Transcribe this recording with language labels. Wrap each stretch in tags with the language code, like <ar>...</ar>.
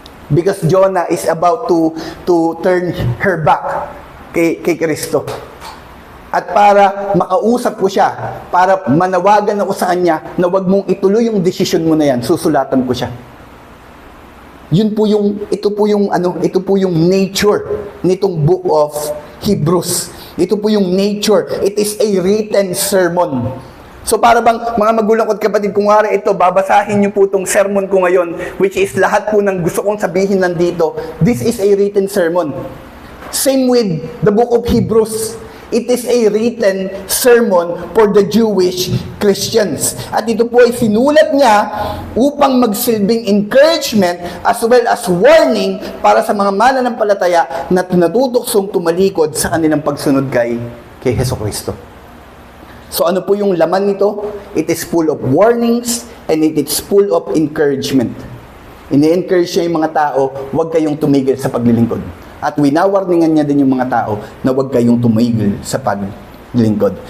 <en>Because Jonah is about to turn her back kay Kristo.</en> <tl>At para makausap ko siya, para manawagan ako sa kanya na wag mong ituloy yung desisyon mo na yan, susulatan ko siya. Ito po yung nature nitong book of Hebrews. Ito po yung nature.</tl> <en>It is a written sermon.</en> <tl>So para bang mga magulang ko at kapatid, kung wala ito, babasahin niyo po itong sermon ko ngayon, which is lahat po ng gusto kong sabihin nandito.</tl> <en>This is a written sermon. Same with the book of Hebrews. It is a written sermon for the Jewish Christians.</en> <tl>At ito po ay sinulat niya upang magsilbing encouragement as well as warning para sa mga mananampalataya na natutuksong tumalikod sa kanilang pagsunod kay Hesukristo. So ano po yung laman nito?</tl> <en>It is full of warnings and it is full of encouragement.</en> <tl>Ini-encourage niya yung mga tao, huwag kayong tumigil sa paglilingkod. At winawarningan niya din yung mga tao na huwag kayong tumigil sa paglilingkod.</tl>